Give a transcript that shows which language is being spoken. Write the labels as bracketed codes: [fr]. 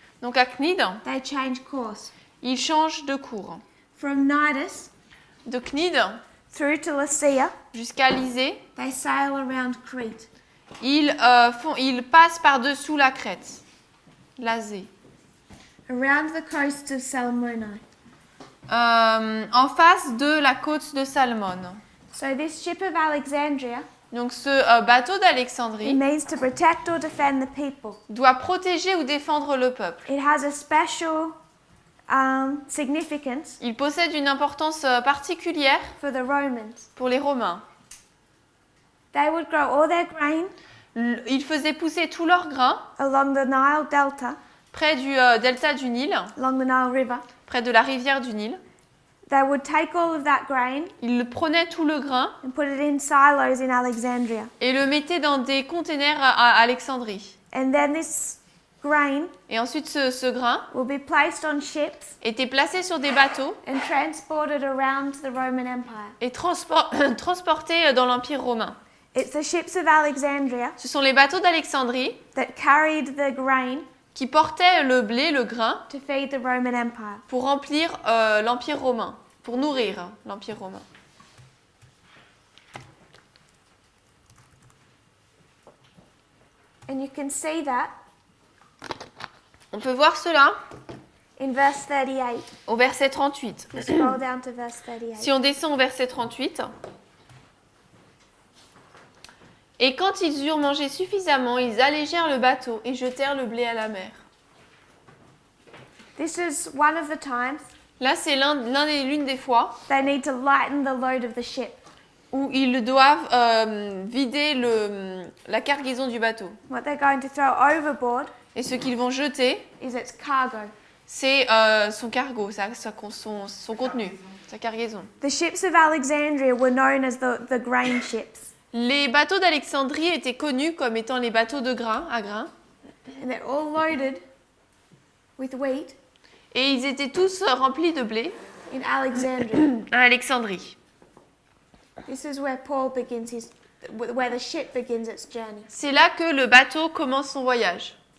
[fr] Donc à Cnide, [en] they change course. [fr] ils changent de cours. [en] From Nidus [fr] De Cnide [en] through to Lycia, [fr] jusqu'à Lysée, [en] they sail around Crete. [fr] ils passent par-dessous la Crète, Lazée, [en] Around the coast of Salmone. [fr] en face de la côte de Salmone. [en] So this ship of Alexandria, [fr] Donc ce bateau [en] it [fr] d'Alexandrie [en] means to protect or defend the people. [fr] doit protéger ou défendre le peuple. [en] It has a special significance [fr] Il possède une importance particulière [en] for the Romans. [fr] pour les Romains. [en] They would grow all their grain [fr] Ils faisaient pousser tout leur grain [en] along the Nile Delta, [fr] près du delta du Nil, [en] along the Nile River. [fr] près de la rivière du Nil. [en] They would take all of that grain [fr] Ils prenaient tout le grain [en] and put it in silos in Alexandria. [fr] et le mettaient dans des containers à Alexandrie. [en] And then this grain [fr] Et ensuite, ce grain [en] will be placed on ships [fr] était placé sur des bateaux [en] and transported around the Roman Empire. [fr] et transporté dans l'Empire romain. [en] It's the ships of Alexandria [fr] Ce sont les bateaux d'Alexandrie [en] that carried the grain [fr] qui portaient le blé, le grain, [en] to feed the Roman Empire. [fr] pour remplir l'Empire romain, pour nourrir l'Empire romain. [en] And you can see that [fr] On peut voir cela [en] in verse 38. [fr] au verset 38. [en] We scroll down to verse 38. [fr] Si on descend au verset 38. Et quand ils eurent mangé suffisamment, ils allégèrent le bateau et jetèrent le blé à la mer. [en] This is one of the times [fr] Là, c'est l'une des fois [en] they need to lighten the load of the ship. [fr] où ils doivent vider la cargaison du bateau. [en] What they're going to throw overboard [fr] Et ce qu'ils vont jeter, [en] is its cargo. [fr] c'est son cargo, son contenu, sa cargaison. [en] The ships of Alexandria were known as the grain ships. [fr] Les bateaux d'Alexandrie étaient connus comme étant les bateaux de grain, à grains. [en] And they're all loaded with wheat [fr] Et ils étaient tous remplis de blé [en] in Alexandria. [fr] à Alexandrie. [en] This is where where the ship begins its journey. [fr] C'est là que le bateau commence son voyage.